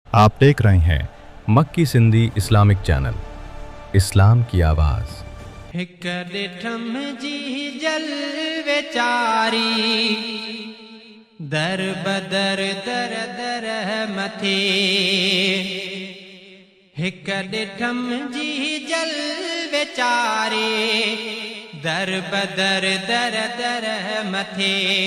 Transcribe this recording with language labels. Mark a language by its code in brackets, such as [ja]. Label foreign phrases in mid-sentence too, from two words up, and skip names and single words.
[ur] آپ دیکھ رہے ہیں مکی سندھی اسلامک چینل، اسلام کی آواز۔ [sd] هڪ ڏٺم جي جل ويچاري، در بدر در در مٿي. هڪ ڏٺم جي جل ويچاري، در بدر در در مٿي.